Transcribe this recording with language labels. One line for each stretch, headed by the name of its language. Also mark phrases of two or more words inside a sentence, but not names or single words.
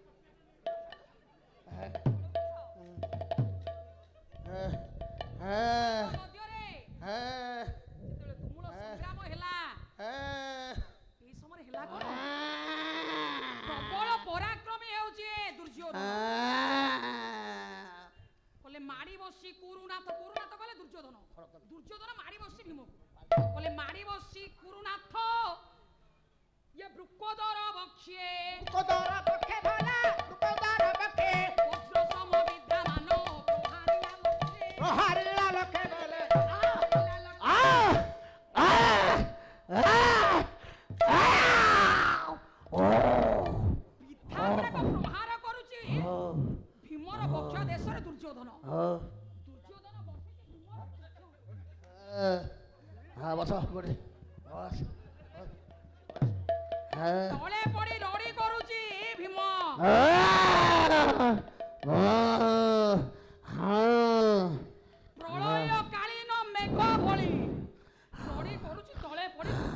Odia: ପ୍ରବଳ ପରାକ୍ରମୀ ହେଉଛି ଦୁର୍ଯ୍ୟୋଧନ। କହିଲେ ମାଡ଼ି ବସି କୁରୁନାଥ, କୁରୁନାଥ କହିଲେ ଦୁର୍ଯ୍ୟୋଧନ, ଦୁର୍ଯ୍ୟୋଧନ ମାଡ଼ି ବସି ଭୀମକୁ କହିଲେ ମାଡ଼ି ବସି କୁରୁନାଥ ଏ ବୃକୋଦର ବକ୍ଷେ ବୃକୋଦର ବକ୍ଷେ ଭଲା ବୃକୋଦର ବକ୍ଷେ ବଜ୍ର ସମ ବିଦ୍ୟମାନ ପ୍ରହାରିଲା ଲକ୍ଷେ ବୋଲେ ପିତାରେ କୋ ପ୍ରହାର କରୁଛି ଭୀମର ବକ୍ଷ ଦେଶରେ ଦୁର୍ଯ୍ୟୋଧନ ଦୁର୍ଯ୍ୟୋଧନ ବକ୍ଷେ ଭୀମର ହଁ ବସ ଗୋଟେ ବସ ତଳେ ପଡ଼ି ରଡ଼ି କରୁଛି ଭୀମ ପ୍ରଳୟ କାଳୀନ ମେଘ ଭଳି ରଡ଼ି କରୁଛି ତଳେ ପଡ଼ି